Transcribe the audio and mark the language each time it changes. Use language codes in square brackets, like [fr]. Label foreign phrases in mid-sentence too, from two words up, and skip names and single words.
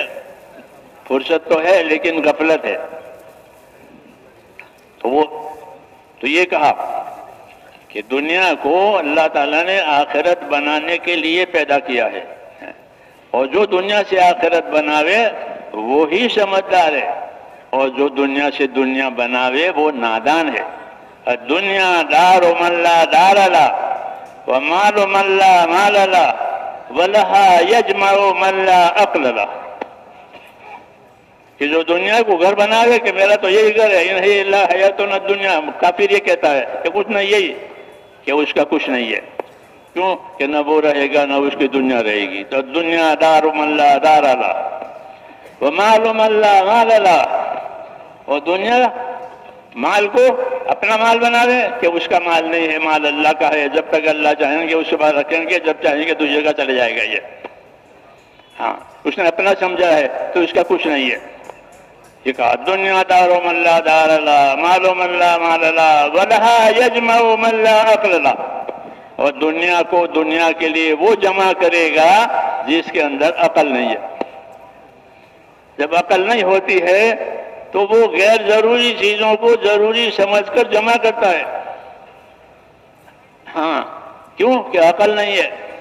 [hi] फुर्सत तो है लेकिन गफलत है। तो ये कहा कि दुनिया को अल्लाह ताला ने आखिरत बनाने के लिए पैदा किया है, और जो दुनिया से आखिरत बनावे वो ही समझदार है, और जो दुनिया से दुनिया बनावे वो नादान है। [ar] الدنيا دار من لا دار له و مال من لا مال له ولها يجمع من لا عقل له, [hi] कि जो दुनिया को घर बनावे कि मेरा तो यही घर है, यही अल्लाह है तो न दुनिया, काफिर ये कहता है कि कुछ नहीं, यही कि उसका कुछ नहीं है। क्यों? कि न वो रहेगा न उसकी दुनिया रहेगी। [ar] तो الدنيا دار من لا دار له و مال من لا مال له, [hi] और दुनिया माल को अपना माल बनावे कि उसका माल नहीं है, माल अल्लाह का है। जब तक अल्लाह चाहेंगे उसके बाद रखेंगे, जब चाहेंगे दूसरी जगह चले जाएगा ये। हाँ, उसने अपना समझा है तो उसका कुछ नहीं है। ये कहा [ar] الدنيا دار من لا دار له مال من لا مال له ولها يجمع من لا عقل له, [hi] और दुनिया को दुनिया के लिए वो जमा करेगा जिसके अंदर अकल नहीं है। जब अकल नहीं होती है तो वो गैर जरूरी चीजों को जरूरी समझकर जमा करता है। हाँ, क्यों? कि अकल नहीं है।